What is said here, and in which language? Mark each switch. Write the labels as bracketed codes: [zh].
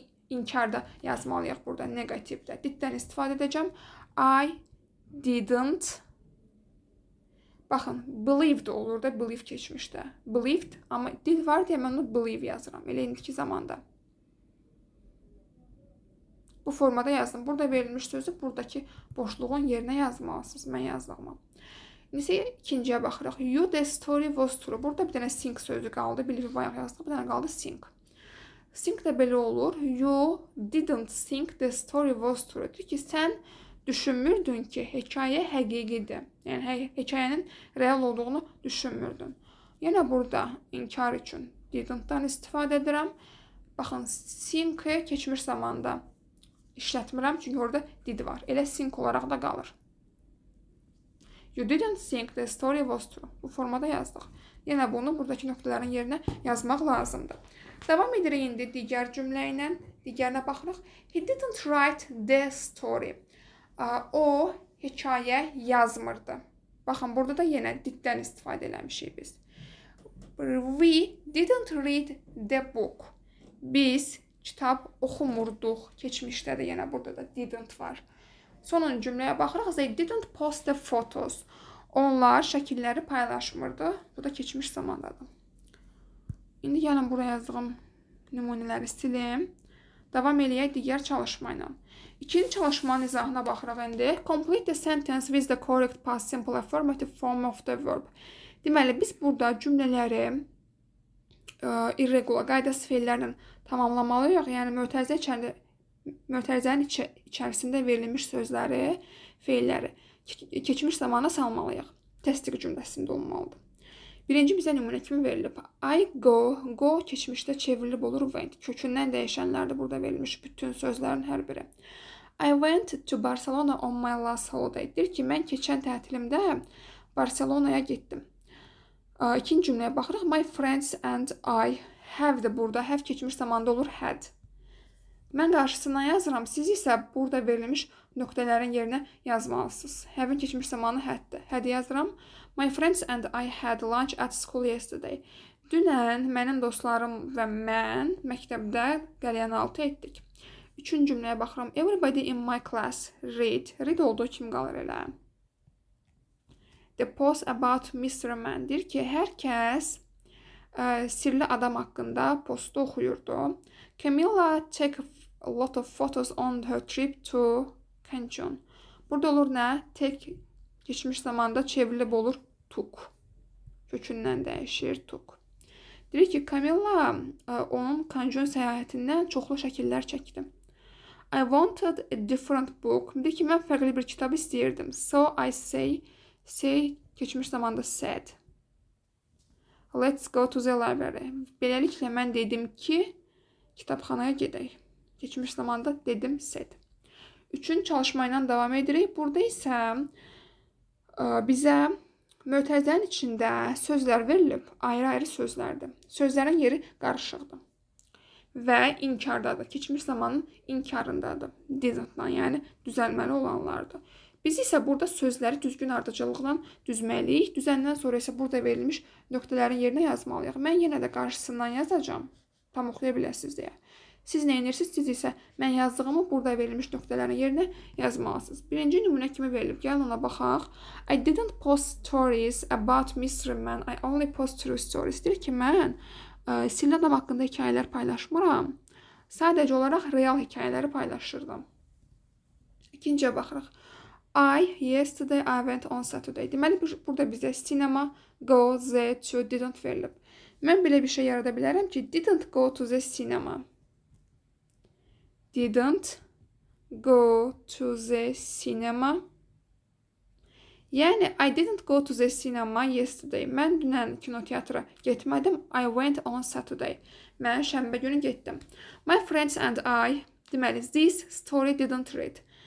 [az] İnkarda yazmalıyıq burada, negativdə. Diddən istifadə edəcəm. [en] I didn't. [az] Baxın, believed olur da, believe keçmişdə. Believed, amma did var deyə mən onu believe yazıram. Elə indiki zamanda. Bu formada yazdım. Burada verilmiş sözü buradakı boşluğun yerinə yazmalısınız. Mən yazdığıma. İndi ikinciyə baxırıq. [en] You the story was true. [az] Burada bir dənə think sözü qaldı. Believe bayaq yazdıq. Bir dənə qaldı think. Think də belə olur. [en] You didn't think the story was true. [az] Deyir ki, sən düşünmürdün ki, hekayə həqiqidir. Yəni, hekayənin real olduğunu düşünmürdün. Yenə burada inkar üçün didn't-dan istifadə edirəm. Baxın, think-i keçmiş zamanda işlətmirəm, çünki orada did var. Elə think olaraq da qalır. [en] You didn't think the story was true. [az] Bu formada yazdıq. Yenə bunu buradakı nöqtələrin yerinə yazmaq lazımdır. Davam edirik indi digər cümlə ilə. Digərinə baxırıq. [en] He didn't write the story. [az] O hekayə yazmırdı. Baxın, burada da yenə diddən istifadə eləmişik biz. [en] We didn't read the book. [az] Biz kitab oxumurduq. Keçmişdə də yenə burada da didn't var. Sonuncu cümləyə baxırıq. [en] They didn't post the photos. [az] Onlar şəkilləri paylaşmırdı. Bu da keçmiş zamandadır. İndi gəlin buraya yazdığım nümunələri silim. Davam eləyək digər çalışma ilə. İkinci çalışmanın izahına baxırıq indi. [en] Complete the sentence with the correct past simple affirmative form of the verb. [az] Deməli, biz burada cümlələri irregular, qaydasız feillərlə tamamlamalıyıq. Yəni, mötərizənin içərisində verilmiş sözləri, feilləri keçmiş zamana salmalıyıq. Təsdiq cümləsində olmalıdır. Birinci bizə nümunə kimi verilib. I go keçmişdə çevrilib olur went. Kökündən dəyişənlərdir burada verilmiş bütün sözlərin hər biri. [en] I went to Barcelona on my last holiday. [az] Deyir ki, mən keçən tətilimdə Barcelonaya getdim. İkinci cümləyə baxırıq. [en] My friends and I have de burada. [az] Have keçmiş zamanda olur had. Mən qarşısına yazıram. Siz isə burada verilmiş nöqtələrin yerinə yazmalısınız. Have-in keçmiş zamanı had-dir. Had yazıram. [en] My friends and I had lunch at school yesterday. [az] Dünən mənim dostlarım və mən məktəbdə qəlyanaltı etdik. Üçüncü cümləyə baxıram. [en] Everybody in my class read. [az] Read olduğu kimi qalır elə. [en] The post about Mr. Man. [az] Deyir ki, hər kəs sirli adam haqqında postu oxuyurdu. [en] Camilla took a lot of photos on her trip to Cancun. [az] Burada olur nə? Take geçmiş zamanda çevrilib olur took. Kökündən dəyişir took. Deyir ki, Camilla onun Cancun səyahətindən çoxlu şəkillər çəkdi. [en] I wanted a different book. [az] Deyir ki, mən fərqli bir kitab istəyirdim. [en] So I say [az] keçmiş zamanda said. [en] Let's go to the library. [az] Beləliklə mən dedim ki, kitabxanaya gedək. Keçmiş zamanda dedim said. Üçüncü çalışma ilə davam edirik. Burada isə bizə mötərizənin içində sözlər verilib. Ayrı-ayrı sözlərdir. Sözlərin yeri qarışıqdır. Və inkardadır. Keçmiş zamanın inkarındadır. Didn't-dan, yəni düzəlməli olanlardır. Biz isə burada sözləri düzgün ardıcıllıqla düzməliyik. Düzəndən sonra isə burada verilmiş nöqtələrin yerinə yazmalıyıq. Mən yenə də qarşısından yazacağım. Tam oxuya biləsiniz deyə. Siz nə edirsiniz? Siz isə mən yazdığımı burada verilmiş nöqtələrin yerinə yazmalısınız. Birinci nümunə kimi verilib. Gəlin ona baxaq. [en] I didn't post stories about Mr. Man. I only post true stories. [az] Deyir ki, mən sirli adam haqqında hekayələr paylaşmıram. Sadəcə olaraq real hekayələri paylaşırdım. İkinciyə baxırıq. [en] Yesterday I went on Saturday. [az] Deməli, burada bizə cinema, go, the, to, didn't verilib. Mən belə bir şey yarada bilərəm ki, [en] didn't go to the cinema. Didn't go to the cinema. Yəni, I didn't go to the cinema yesterday. [az] Mən dünən kinoteatra getmədim. [en] I went on Saturday. [az] Mən şənbə günü getdim. [en] My friends and I, [az] deməli, [en] this story didn't read.